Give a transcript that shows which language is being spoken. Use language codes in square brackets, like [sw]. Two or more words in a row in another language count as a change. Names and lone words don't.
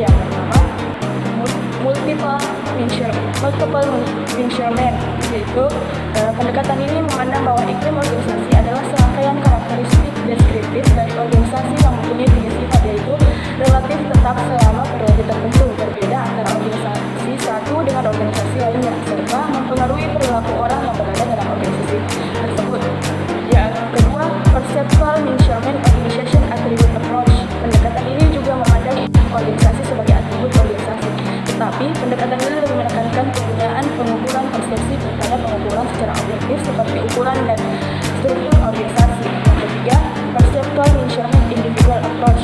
[id] Yang pertama, [en] multiple measurement, [id] yaitu pendekatan ini memandang bahwa iklim organisasi adalah serangkaian karakteristik deskriptif dari organisasi yang mempunyai 3 sifat, yaitu relatif tetap selama periode tertentu, berbeda antara organisasi satu dengan organisasi lainnya, serta mempengaruhi perilaku orang yang berada dalam organisasi tersebut. Yang kedua, [en] perceptual measurement organization attribute approach. [id] Pendekatan ini juga memandang organisasi sebagai atribut organisasi, tetapi pendekatan ini lebih menekankan penggunaan pengukuran persepsi daripada pengukuran secara deskriptif seperti ukuran dan struktur organisasi. Yang ketiga, [en] perceptual measurement individual approach.